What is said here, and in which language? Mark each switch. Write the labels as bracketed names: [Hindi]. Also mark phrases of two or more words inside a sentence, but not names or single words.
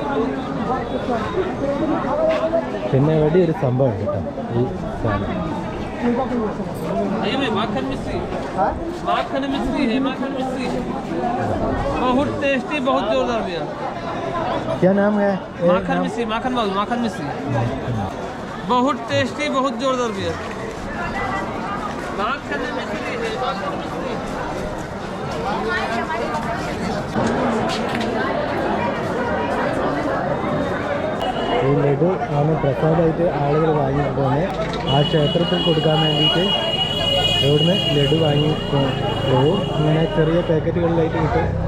[Malayalam] പിന്നെ ഇവിടെ ഒരു സംഭവം ഉണ്ട് കേട്ടോ. ഈ സാധനം [Hindi] ये माखन मिश्री माखन मिश्री है माखन मिश्री बहुत टेस्टी बहुत जोरदार भैया क्या नाम है माखन मिश्री माखन बाबू माखन मिश्री बहुत टेस्टी बहुत जोरदार भैया माखन मिश्री है माखन मिश्री [Malayalam] ഈ ലഡു ആണ് പ്രസാദമായിട്ട് ആളുകൾ വാങ്ങിയിട്ട് പോകുന്നത് ആ ക്ഷേത്രത്തിൽ കൊടുക്കാൻ വേണ്ടിയിട്ട് ഇവിടുന്ന് ലഡു വാങ്ങി പോകും ഇങ്ങനെ ചെറിയ പാക്കറ്റുകളിലായിട്ട് കിട്ടും